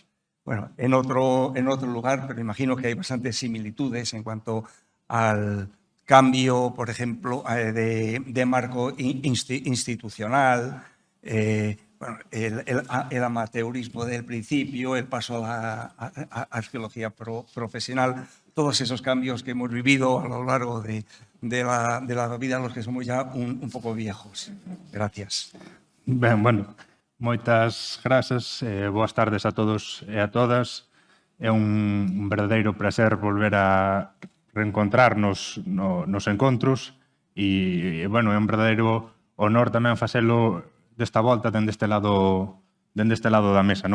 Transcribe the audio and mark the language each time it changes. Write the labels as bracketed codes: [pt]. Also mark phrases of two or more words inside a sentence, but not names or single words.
[es] Bueno, en otro lugar, pero imagino que hay bastantes similitudes en cuanto al cambio, por ejemplo, de marco institucional, el amateurismo del principio, el paso a la arqueología profesional, todos esos cambios que hemos vivido a lo largo de la vida, los que somos ya un poco viejos. Gracias. [gl] Ben, bueno, moitas grazas, boas tardes a todos e a todas. É un verdadeiro prazer volver a reencontrarnos nos encontros e, bueno, é un verdadeiro honor tamén facelo desta volta dende este lado da mesa, non?